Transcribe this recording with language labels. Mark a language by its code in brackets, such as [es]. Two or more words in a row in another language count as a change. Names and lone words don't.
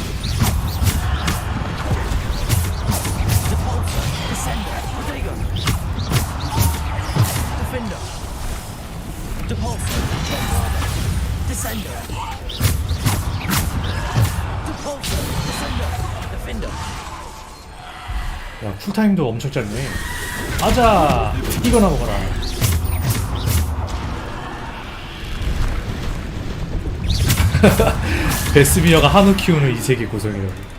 [ko] Depulso. Descender. Rodrigo. Defender. Depulso. Bombarda. Descender. Depulso. Descender. Defender. 야, 쿨타임도 엄청 짧네. 아자! 이거나 먹어라. 베스비어가 한우 키우는 이 세계 고성이라고.